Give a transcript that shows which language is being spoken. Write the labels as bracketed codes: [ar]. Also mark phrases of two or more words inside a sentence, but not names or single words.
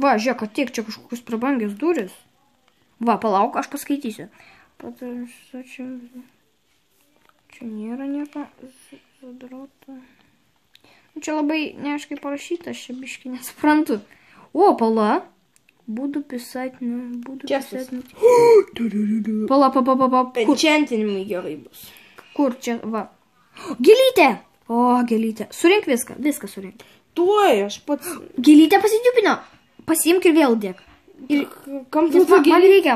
[lt] Va, žiūrėk, tiek čia kažkokius prabangius duris. Va, palauk, aš paskaitysiu. Čia nėra nieko. Zadrauta. Čia labai neaiškiai parašyta, aš čia biškai nesuprantu. O, pala. [ru] Буду писать, ну, буду писать. [lt] Pala. Enchantinimai gerai bus. Kur čia, va. Gėlytė! O, gėlytė. Surink viską surink. Tuoj, aš pats... Gėlytę pasidžiupino. Pasiimk ir vėl dėk. Kam tu man reikia?